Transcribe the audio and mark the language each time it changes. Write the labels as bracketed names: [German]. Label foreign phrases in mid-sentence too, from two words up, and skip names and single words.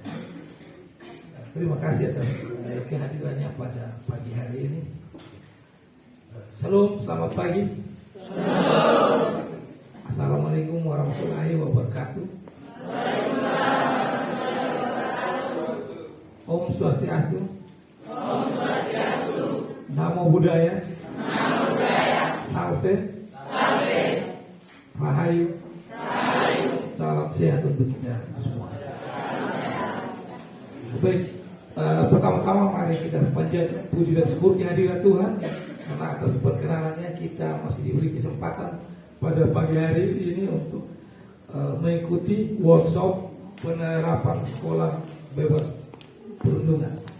[Indonesian] Terima kasih atas kehadirannya pada pagi hari ini. Salam, selamat pagi. [Arabic] السلام عليكم ورحمة الله وبركاته. [Balinese] Om Swastiastu. Om Swastiastu. [Pali] Namo Buddhaya. Namo Buddhaya. [Latin] Salve. Salve. [Javanese] Rahayu. Rahayu. [Indonesian] Salam sehat untuk kita semua. Baik, pertama-tama mari kita panjatkan puji dan syukur kehadirat Tuhan karena atas perkenanannya kita masih diberi kesempatan pada pagi hari ini untuk mengikuti workshop penerapan sekolah bebas perundungan.